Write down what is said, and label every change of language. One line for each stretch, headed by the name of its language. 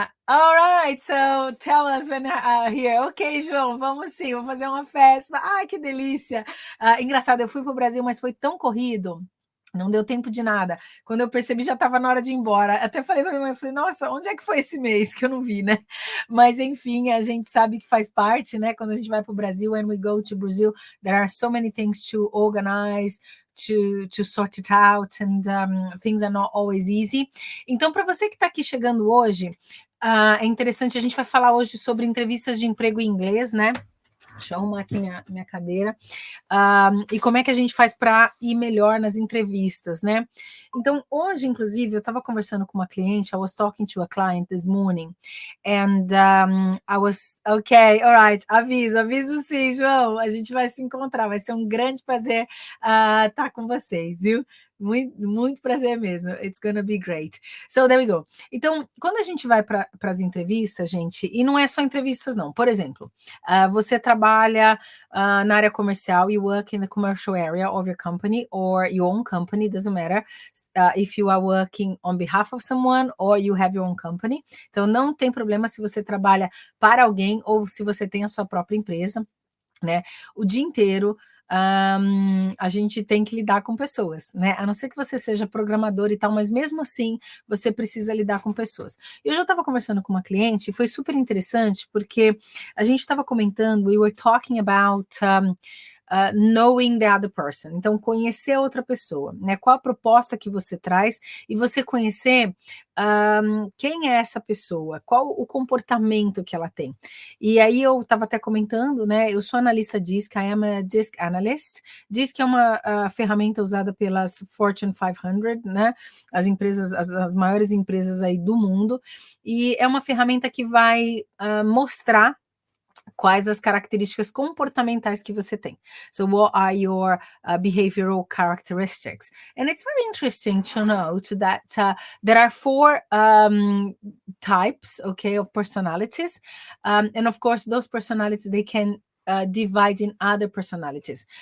English: All right, so tell us when here.
Portuguese: Ok, João, vamos sim, vamos fazer uma festa. Ai, que delícia. Engraçado, eu fui para o Brasil, mas foi tão corrido. Não deu tempo de nada. Quando eu percebi, já estava na hora de ir embora. Até falei para minha mãe, falei, nossa, onde é que foi esse mês que eu não vi, né? Mas, enfim, a gente sabe que faz parte, né? Quando a gente vai para o Brasil,
English: when we go to Brazil, there are so many things to organize, to sort it out, and things are not always easy.
Portuguese: Então, para você que está aqui chegando hoje, é interessante, a gente vai falar hoje sobre entrevistas de emprego em inglês, né? Deixa eu arrumar aqui minha cadeira. E como é que a gente faz para ir melhor nas entrevistas, né? Então, hoje, inclusive, eu estava conversando com uma cliente,
English: I was talking to a client this morning, and I was, ok, all right,
Portuguese: aviso sim, João, a gente vai se encontrar, vai ser um grande prazer estar com vocês, viu? Muito prazer mesmo.
English: It's gonna be great. So, there we go.
Portuguese: Então, quando a gente vai para as entrevistas, gente, e não é só entrevistas, não. Por exemplo, você trabalha na área comercial,
English: you work in the commercial area of your company or your own company, doesn't matter if you are working on behalf of someone or you have your own company.
Portuguese: Então, não tem problema se você trabalha para alguém ou se você tem a sua própria empresa, né? O dia inteiro a gente tem que lidar com pessoas, né? A não ser que você seja programador e tal, mas mesmo assim você precisa lidar com pessoas. Eu já estava conversando com uma cliente e foi super interessante porque a gente estava comentando,
English: we were talking about knowing the other person.
Portuguese: Então, conhecer a outra pessoa, né? Qual a proposta que você traz e você conhecer quem é essa pessoa, qual o comportamento que ela tem. E aí eu estava até comentando, né? Eu sou analista DISC,
English: I am a DISC analyst.
Portuguese: DISC é uma ferramenta usada pelas Fortune 500, né? As empresas, as maiores empresas aí do mundo. E é uma ferramenta que vai mostrar quais as características comportamentais que você tem.
English: So what are your behavioral characteristics? And it's very interesting to know that there are 4 types, okay, of personalities. And of course, those personalities, they can divide in other personalities.